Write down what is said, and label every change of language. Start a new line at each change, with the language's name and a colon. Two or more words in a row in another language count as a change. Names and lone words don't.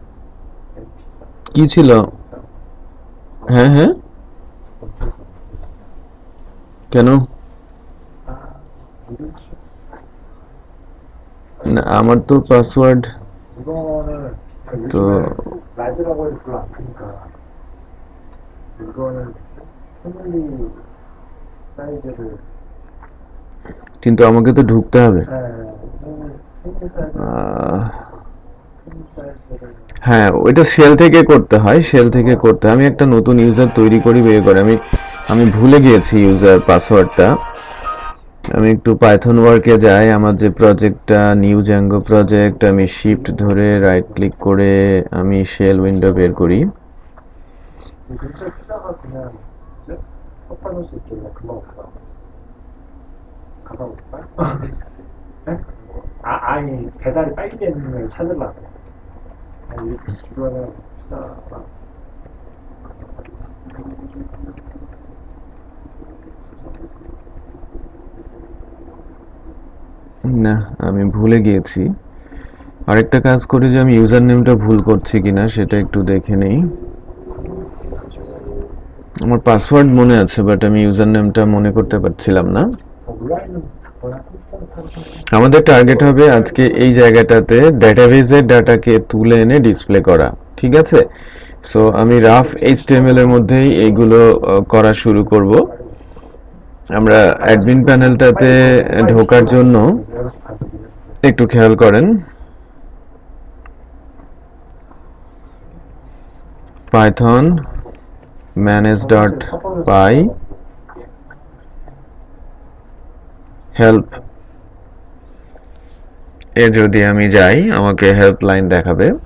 Bangla: কি ছিল? হ্যাঁ কেন? না, আমার তো পাসওয়ার্ড
Korean: 이거는
Bangla: তো
Korean: 요즘은 라즈라고 해도 별로 안 크니까 이거는
English: family size를
Bangla: কিন্তু আমাকে তো ঢুকতে হবে।
English: family size를
Bangla: আহ,
English: family size를
Bangla: হ্যাঁ, ওইটা শেল থেকে করতে হয়, শেল থেকে করতে হয়। আমি একটা নতুন ইউজার তৈরি করি বের করে। আমি ভুলে গিয়েছি
English: user passwordটা।
Bangla: আমি একটু পাইথন ওয়ার্কে যাই, আমার যে প্রজেক্টটা
English: new Django project,
Bangla: আমি শিফট ধরে
English: right click
Bangla: করে আমি
English: shell window
Bangla: বের করি।
Korean: 이 근처에 피자가 그냥 이제 컵하는 수 있길래 금방 가다 올까? 네? 아니 배달이 빨리 되는 걸 찾으려고 아니 주변에 피자가
Bangla: না, আমি ভুলে গিয়েছি। আরেকটা কাজ করি যে আমি
English: user nameটা
Bangla: ভুল করছি কিনা সেটা একটু দেখে নেই। আমার পাসওয়ার্ড মনে আছে, বাট আমি
English: user nameটা
Bangla: মনে করতে পারছিলাম না।
Korean: 온라인은 거의 한 30분
Bangla: আমাদের টার্গেট হবে আজকে এই জায়গাটাতে ডেটাবেজের ডাটাকে তুলে এনে ডিসপ্লে করা, ঠিক আছে? সো আমি
English: rough HTML
Bangla: এর মধ্যেই এইগুলো করা শুরু করব। আমরা
English: admin panelটাতে
Bangla: ঢোকার জন্য একটু খেয়াল করেন,
English: Python manage.py help
Bangla: এ যদি আমি যাই আমাকে হেল্পলাইন দেখাবে।